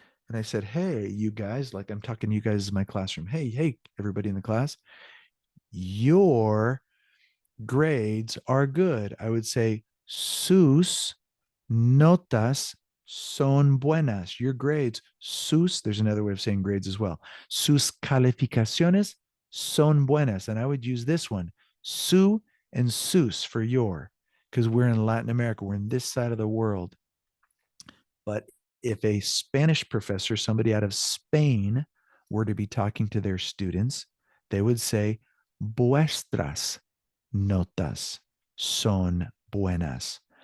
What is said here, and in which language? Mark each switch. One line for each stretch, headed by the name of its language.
English: and I said, hey, you guys, like I'm talking to you guys in my classroom. Hey, everybody in the class, your grades are good.
Spanish: I would say, sus notas son buenas.
English: Your grades, sus, there's another way of saying grades as well.
Spanish: Sus calificaciones son buenas.
English: And I would use this one, su and sus for your, because we're in Latin America. We're in this side of the world. But if a Spanish professor, somebody out of Spain, were to be talking to their students, they would say,
Spanish: vuestras notas son buenas.